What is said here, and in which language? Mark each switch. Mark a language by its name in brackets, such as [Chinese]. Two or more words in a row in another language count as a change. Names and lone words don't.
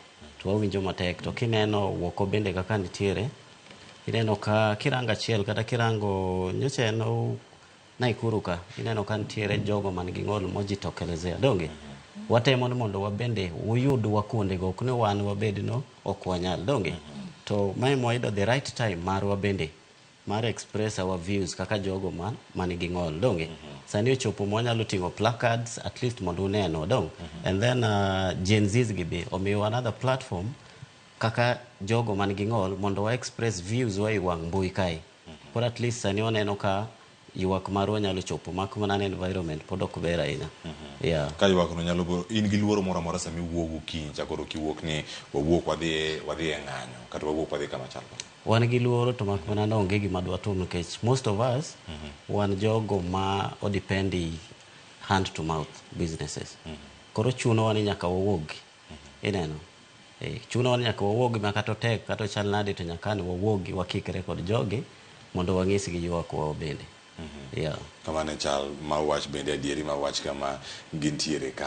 [Luo (Kenya and Tanzania)] To wawinjo matek, to kineno wuoko bende kaka nitiere, ineno ka kirango achiel kata kirango nyocha en Naikuru ka, ineno ka nitiere jogo man gi ng'ol mojitokelezea donge. Watemo ni mondo wabende uyudwa kuondego, ok ni wan wabed no ok wanyal donge. To mae mwayudo [English] the right time [Luo (Kenya and Tanzania)] mar wabende mar [English] express our views [Luo (Kenya and Tanzania)] kaka jogo man gi ng'ol donge. Sani ochopo mwanyalo ting'o [English] placards at least [Luo (Kenya and Tanzania)] mondo uneno dong. [English] And then Gen Zs [Luo (Kenya and Tanzania)] gi be omiyo [English] another platform [Luo (Kenya and Tanzania)] kaka jogo man gi ng'ol mondo wa [English] express views [Luo (Kenya and Tanzania)] wa iwang' mbui kae. Koro [English] at least [Luo (Kenya and Tanzania)] sani waneno ka ywak marwa nyalo chopo mak mana environment pod ok ber ahinya. Yeah. Ka ywak no nyalo in gi luoro moro amora sami wuok gokinyi chakoro kiwuok ni wawuok wadhi e ng'anyo kata wawuok wadhi kama chal. Wan gi luoro to mak mana onge gima dwa timo nikech [English] most of us [Luo (Kenya and Tanzania)] wan jogo ma odependi [English] hand to mouth businesses. [Luo (Kenya and Tanzania)] Koro chuno wan nyaka wawuogi. Ineno. Chuno wan nyaka wawuogi ma kata tek kata chal nade to nyaka ne wawuogi wakikre kod jogi mondo wang'is gi ywak wa bende. Yeah. Kama ne chal ma wach bende adieri ma wach kama gintiere ka.